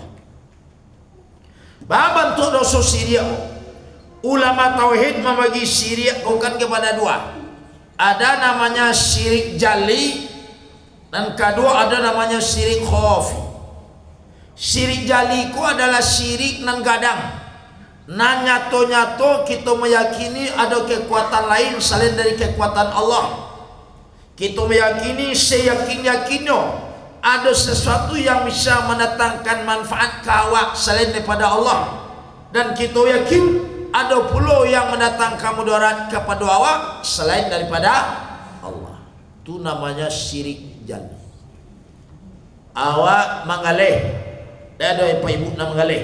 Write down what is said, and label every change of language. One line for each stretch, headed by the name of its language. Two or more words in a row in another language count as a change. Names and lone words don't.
Indonesian: Bahawa bentuk dosa syirik, ulama tauhid membagi syirik bukan kepada 2. Ada namanya syirik jali, dan kedua ada namanya syirik khafi. Syirik jali ku adalah syirik
Minangkabau: nan gadang. Nan nyato-nyato
Indonesian: kita meyakini ada kekuatan lain selain dari kekuatan Allah. Kita meyakini seyakin-yakinnya ada sesuatu yang bisa mendatangkan manfaat ke awak selain daripada Allah. Dan kita yakin ada pula yang mendatangkan mudarat kepada awak selain daripada Allah. Itu namanya syirik jali. Awak mengalih, ada apa ibu nak mengalih?